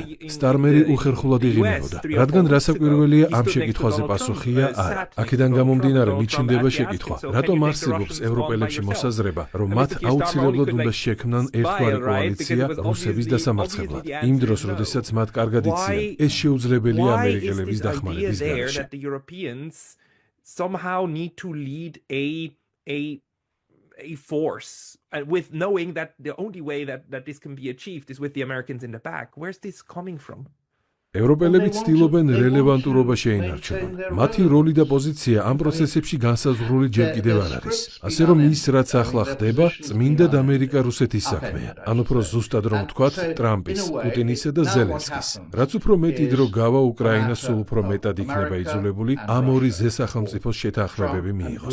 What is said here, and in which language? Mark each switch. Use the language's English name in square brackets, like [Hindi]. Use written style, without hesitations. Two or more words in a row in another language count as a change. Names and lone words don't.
[Georgian] სტარმერი უხერხულად იღიმებოდა, რადგან რასაკვირველია ამ შეკითხვაზე პასუხია არა. აქედან გამომდინარე მიჩნდება შეკითხვა, რატომ არსებობს ევროპელებში მოსაზრება, რომ მათ აუცილებლად უნდა შექმნან ერთგვარი კოალიცია რუსების დასამარცხებლად. იმ დროს, როდესაც მათ კარგად იციან, ეს შეუძლებელია ამერიკელების დახმარების გარეშე. [English] A force with knowing that the only way that this can be achieved is with the Americans in the back. Where's this coming from? [Georgian] ევროპელები ცდილობენ რელევანტურობა შეინარჩუნონ. მათი როლი და პოზიცია ამ პროცესებში განსაზღვრული ჯერ კიდევ არ არის. ასე რომ ის, რაც ახლა ხდება, წმინდად ამერიკა-რუსეთის საქმეა. ან უფრო ზუსტად რომ ვთქვათ, ტრამპის, პუტინისა და ზელენსკის. რაც უფრო მეტი დრო გავა, უკრაინა სულ უფრო მეტად იქნება იძულებული ამ ორი ზესახელმწიფოს შეთანხმებები მიიღოს.